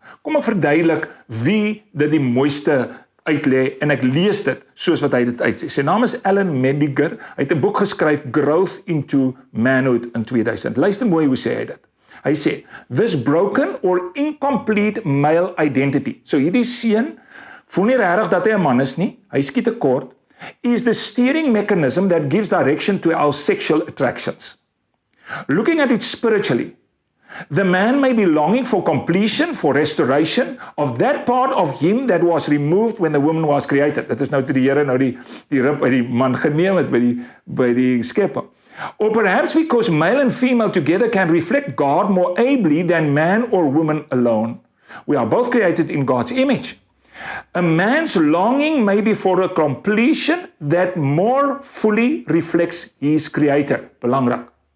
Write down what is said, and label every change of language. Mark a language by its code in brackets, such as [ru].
[af] Kom ek verduidelik wie dit die mooiste uitlê en ek lees dit soos wat hy dit uitsê. Sy naam is Alan Mediger. Hy het 'n boek geskryf, Growth into Manhood, in 2000. Luister mooi hoe sê hy dit. Hy sê, [en] this broken or incomplete male identity. [af] So hierdie seun voel nie regtig dat hy 'n man is nie. Hy skiet tekort. [en] Is the steering mechanism that gives direction to our sexual attractions. Looking at it spiritually, the man may be longing for completion, for restoration of that part of him that was removed when the woman was created. [af] Dit is nou toe die Here nou die rib uit die man geneem het by die skepper. [en] Or perhaps because male and female together can reflect God more ably than man or woman alone. We are both created in God's image. A man's longing may be for a completion that more fully reflects his creator. [af] Belangrik.